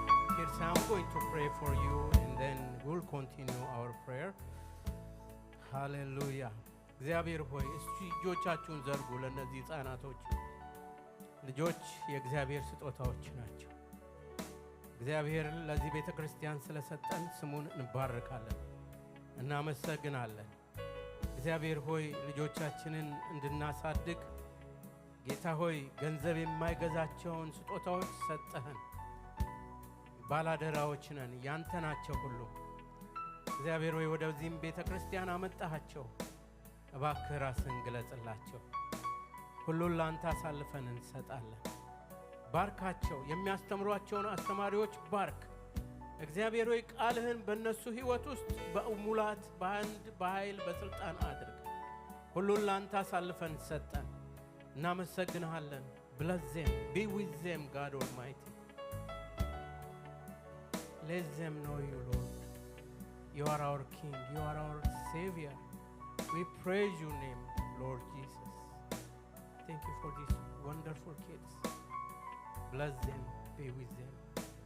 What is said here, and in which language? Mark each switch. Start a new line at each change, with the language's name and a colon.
English: Kids, I'm going to pray for you and then we'll continue our prayer. Hallelujah.
Amharic: እግዚአብሔር ሆይ እስቲ እጆቻችሁን ዘርጉ ለነዚህ ሕፃናቶች ልጆች የእግዚአብሔር ስጦታዎች ናቸው። እግዚአብሔር ለዚህ ቤተክርስቲያን ስለሰጠን ስሙን እንባርካለን እናመሰግናለን። እግዚአብሔር ሆይ ልጆቻችንን እንድናሳድግ ጌታ ሆይ ገንዘብ የማይገዛቸውን ስጦታዎች ሰጠህን። ባላደራዎች ነን ያንተ ናቸው ሁሉ። እግዚአብሔር ሆይ ወደዚህም ቤተክርስቲያን አመጣሃቸው። እባክህ ራስህን ግለጽላቸው። ሁሉን ላንተ አሳልፈን እንሰጣለን። ባርካቸው። የሚያስተምሯቸውን አስተማሪዎች ባርክ። እግዚአብሔር ሆይ ቃልህን በእነሱ ሕይወት ውስጥ በሙላት በኃይል በስልጣን አድርግ። ሁሉን ላንተ አሳልፈን ሰጠን። እናመሰግንሃለን።
English: Bless them. Be with them, God Almighty. Let them know you, Lord. You are our King. You are our Savior. We praise your name, Lord Jesus. Thank you for these wonderful kids. Bless them. Be with them.